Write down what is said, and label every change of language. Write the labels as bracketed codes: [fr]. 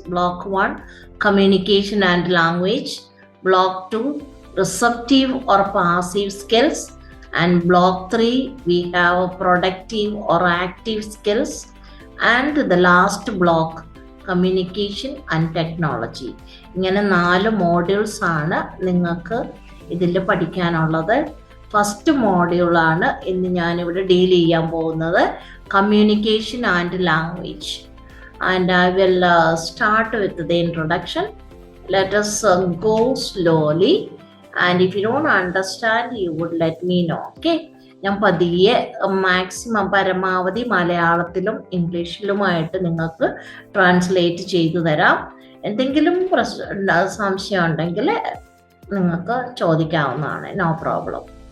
[en] Block 1, communication and language. Block 2, receptive or passive skills. And block 3, we have productive or active skills. And the last block, communication and technology. [ml] ഇങ്ങനെ 4 modules ആണ് നിങ്ങൾക്ക് ഇതിൽ പഠിക്കാനുള്ളത്. First മോഡ്യൂളാണ് ഇന്ന് ഞാനിവിടെ deal ചെയ്യാൻ പോകുന്നത്, [en] Communication and language. And I will start with the introduction. Let us go slowly, and if you don't understand, you would let me know. [ml] Okay, ഞാൻ പതിയെ മാക്സിമം പരമാവധി മലയാളത്തിലും ഇംഗ്ലീഷിലുമായിട്ട് നിങ്ങൾക്ക് ട്രാൻസ്ലേറ്റ് ചെയ്തു തരാം. എന്തെങ്കിലും സംശയം ഉണ്ടെങ്കിൽ നിങ്ങൾക്ക് ചോദിക്കാവുന്നതാണ്, [en] No problem.